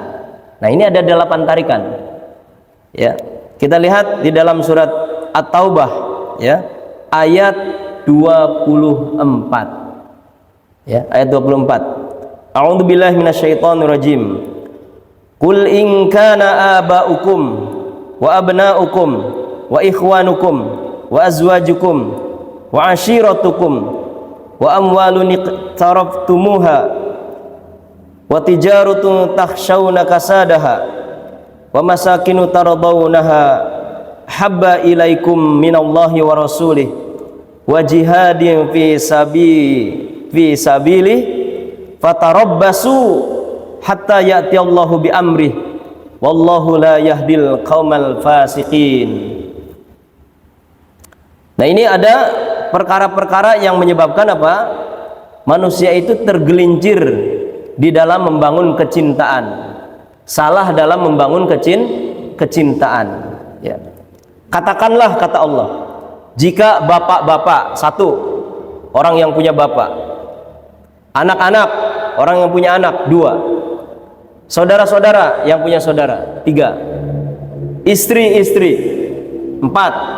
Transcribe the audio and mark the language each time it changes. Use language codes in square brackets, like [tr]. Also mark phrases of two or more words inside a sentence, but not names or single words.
[id] Nah, ini ada 8 tarikan. Ya, kita lihat di dalam surat At-Taubah, ya, ayat 24. Ya, ayat 24. [ar] أعوذ بالله من الشيطان الرجيم. قل إن كان آباؤكم وأبناؤكم وإخوانكم وأزواجكم وعشيرتكم وأموال اقترفتموها وتجارة تخشون كسادها ومساكن ترضونها أحب إليكم من الله ورسوله وجهاد في سبيل فتربصوا حتى يأتي الله بأمره والله لا يهدي القوم الفاسقين. [id] Nah, ini ada perkara-perkara yang menyebabkan apa? Manusia itu tergelincir di dalam membangun kecintaan, salah dalam membangun kecintaan, ya. Katakanlah, kata Allah, jika bapak-bapak, satu, orang yang punya bapak, anak-anak, orang yang punya anak, dua, saudara-saudara yang punya saudara, tiga, istri-istri, empat,